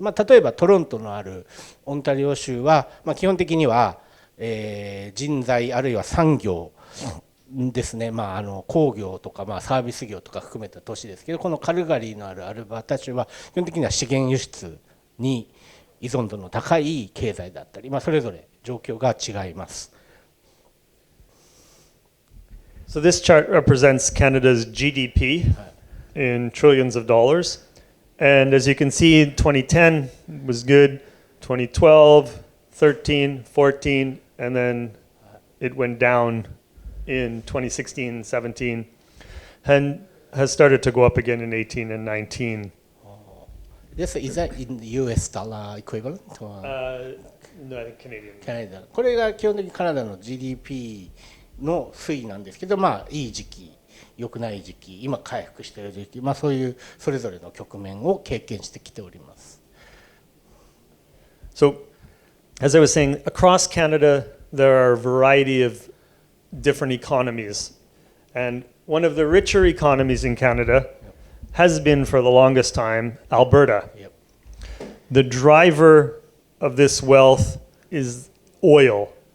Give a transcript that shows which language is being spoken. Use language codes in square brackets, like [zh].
[ja] 例えばトロントのあるオンタリオ州は、基本的には人材あるいは産業ですね、工業とかサービス業とか含めた都市ですけど、このカルガリーのあるアルバータ州は基本的には資源輸出に依存度の高い経済だったり、それぞれ状況が違います。 [en] So this chart represents Canada's GDP in trillions of dollars. And as you can see, 2010 was good, 2012, 13, 14, and then it went down in 2016, 17, and has started to go up again in 18 and 19. Is that in US dollar equivalent? No, I think Canadian. [ja] カナダ。これが基本的にカナダの GDP の推移なんですけど、まあいい時期、良くない時期、今回復している時期、まあそういうそれぞれの局面を経験してきております。 [en] So, as I was saying, across Canada, there are a variety of different economies. And one of the richer economies in Canada has been for the longest time Alberta. Yep. The driver of this wealth is oil.